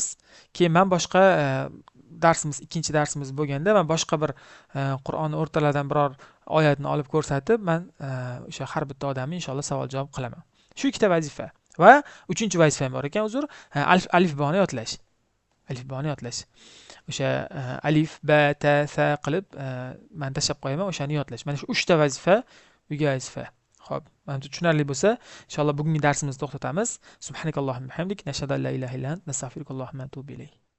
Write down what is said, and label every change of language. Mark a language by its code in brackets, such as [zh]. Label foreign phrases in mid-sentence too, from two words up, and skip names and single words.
[uz] Keyin men boshqa ikkinchi darsimiz bo'lganda men boshqa bir Qur'onni o'rtalardan biror oyatni olib ko'rsatib, men o'sha har bitta odamni inshaalloh savol-javob qilaman. Shu ikkita vazifa. Va uchinchi vazifa ham bor ekan, uzr, alifboni yodlash. Alifboni yodlash. O'sha [ar] ألف باء تاء ثاء [uz] qilib men tashlab qo'yaman, o'shani yodlash. Mana shu 3 ta vazifa uyga vazifa. Xo'p, menimcha tushunarli bo'lsa, inshaalloh bugungi darsimizni to'xtatamiz. [ar] سبحانك اللهم حمدك, نشهد أن لا إله إلا أنت نستغفرك ونتوب إليك.